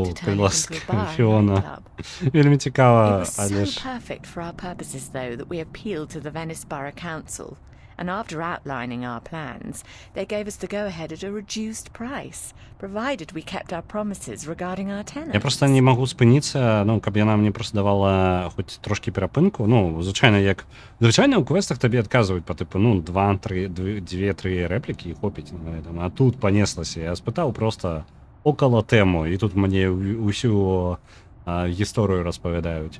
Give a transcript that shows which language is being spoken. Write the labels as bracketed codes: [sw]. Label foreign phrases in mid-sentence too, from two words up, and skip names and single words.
[en] to turn it [be] ласка [en] into a bar and [be] Фіона. [en] nightclub. [be] Вельмі [en] It [be] цікава, [en] was [be] але [en] so [be] ж [en] perfect for our purposes, though, that we appealed to the Venice Borough Council. And after outlining our plans, they gave us the go-ahead at a reduced price, provided we kept our promises regarding our tenants. [be] я просто не магу спыніцца, ну, каб яна мне просто давала хоць трошкі перапынку. Ну, звычайна ў квестах табе адказваюць па тыпу, ну, 2-3 рэплікі і хопіць [ru] на этом. [be] А тут панеслася. Я спытаў просто около тэму, і тут мне ўсю гісторыю распавядаюць.